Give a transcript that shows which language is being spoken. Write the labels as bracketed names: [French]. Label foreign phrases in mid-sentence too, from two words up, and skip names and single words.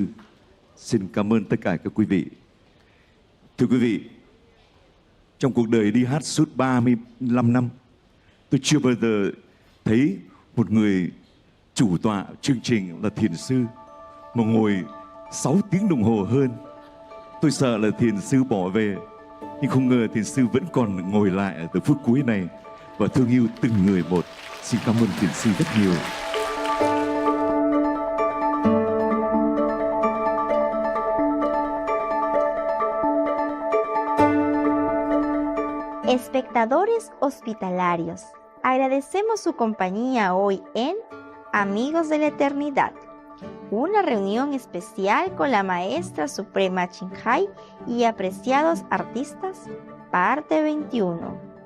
[Vietnamese] Xin cảm ơn tất cả các quý vị. Thưa quý vị, trong cuộc đời đi hát suốt 35 năm, tôi chưa bao giờ thấy một người chủ tọa chương trình là thiền sư mà ngồi 6 tiếng đồng hồ hơn. Tôi sợ là thiền sư bỏ về, nhưng không ngờ thiền sư vẫn còn ngồi lại ở từ phút cuối này và thương yêu từng người một. Xin cảm ơn thiền sư rất nhiều. [Spanish] Espectadores hospitalarios, agradecemos su compañía hoy en Amigos de la Eternidad, una reunión especial con la Maestra Suprema Chinhai y apreciados artistas, parte 21.